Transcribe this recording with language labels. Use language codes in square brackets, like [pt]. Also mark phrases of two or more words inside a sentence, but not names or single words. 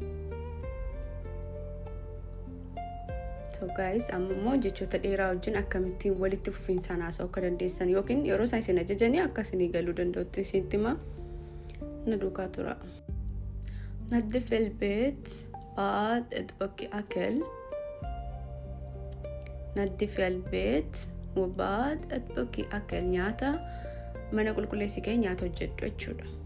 [en] so guys [om] ammoo jechoota dheeraa wajjin akkamittiin walitti fufiinsaan haasa'uu akka dandeessan yookiin yeroo isaan isin ajajanii akkasii galuu danda'utti isintima na duukaa tura [ar] نظف البيت بعد اطبخي أكل نظف البيت وبعد اطبخي أكل [om] نياتا mana qulqulleessii kee nyaata hojjedhu jechuudha